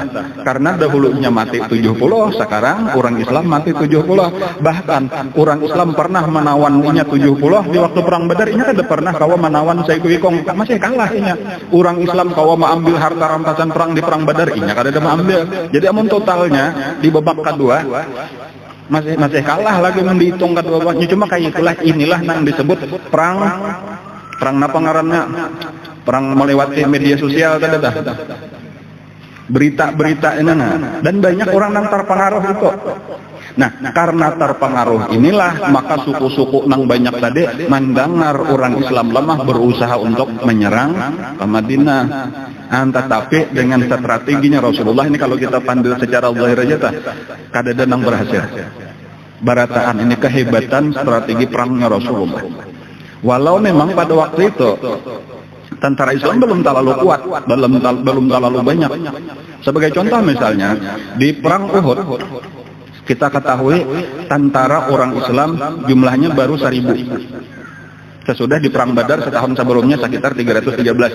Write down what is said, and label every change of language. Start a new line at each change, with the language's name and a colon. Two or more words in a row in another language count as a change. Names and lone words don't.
Banjar: Karena dahulunya mati 70, sekarang orang Islam mati 70. Bahkan orang Islam pernah menawannya 70 di waktu perang Badar, ini kada pernah kawa menawan Sayyidu Wikong, masih kalah inya. Orang Islam kawa mengambil harta rampasan perang di perang Badar, inya kada ada mengambil. Jadi amun totalnya di babak kedua masih kalah lagi menghitung kedua-duanya. Cuma kayak itulah, inilah yang disebut perang apa ngarannya, perang melewati media sosial tadi dah, berita-berita ini nah. Dan banyak orang yang terpengaruh itu. Nah, karena terpengaruh inilah maka suku-suku nang banyak tadi mendengar orang Islam lemah berusaha untuk menyerang ke Madinah. Tetapi dengan strateginya Rasulullah ini, kalau kita pandang secara zahir aja tah, kada ada nang berhasil. Barataan ini kehebatan strategi perangnya Rasulullah. Walau memang pada waktu itu tentara Islam belum terlalu kuat, belum terlalu banyak. Sebagai contoh misalnya di perang Uhud, kita ketahui tentara orang Islam jumlahnya baru 1000. Sesudah di perang Badar setahun sebelumnya sekitar 313.